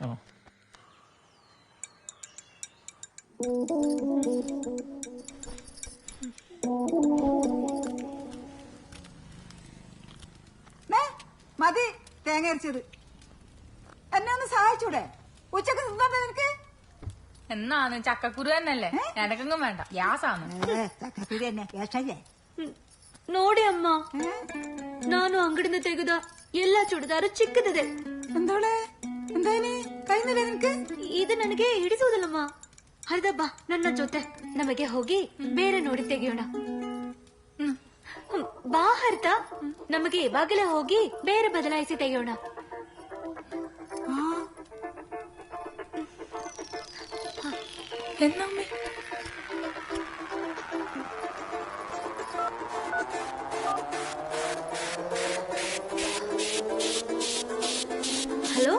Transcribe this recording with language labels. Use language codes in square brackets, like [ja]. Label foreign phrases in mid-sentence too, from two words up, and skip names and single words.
[ml] മതി തേങ്ങ അരച്ചത്. എന്നെ ഒന്ന് സഹായിച്ചൂടെ? ഉച്ചക്ക് തിന്നോട്ടെ നിനക്ക്? എന്നാന്ന് ചക്കക്കുരു തന്നെയല്ലേ, എനക്കെങ്കും വേണ്ട, ഗ്യാസാണ്. ചക്കക്കുരി തന്നെ ഗ്യാസല്ലേ? [kn] ನೋಡಿ ಅಮ್ಮ, ನಾನು ಅಂಗಡಿಯಿಂದ ತೆಗೆದ ಎಲ್ಲಾ ಚೂಡಿದಾರ ಚಿಕ್ಕದಿದೆ. [ml] എന്തോളെ എന്തായാലും കഴിഞ്ഞില്ല ನಿನಗೆ? [kn] ಇದು ನನಗೆ ಹಿಡಿಸುವುದಿಲ್ಲಮ್ಮ. ಹರಿದ ಬಾ ನನ್ನ ಜೊತೆ, ನಮಗೆ ಹೋಗಿ ಬೇರೆ ನೋಡಿ ತೆಗೆಯೋಣ. ಬಾ ಹರಿತ, ನಮಗೆ ಇವಾಗಲೇ ಹೋಗಿ ಬೇರೆ ಬದಲಾಯಿಸಿ ತೆಗೆಯೋಣ. [ml] എന്നമ്മേ ഹലോ,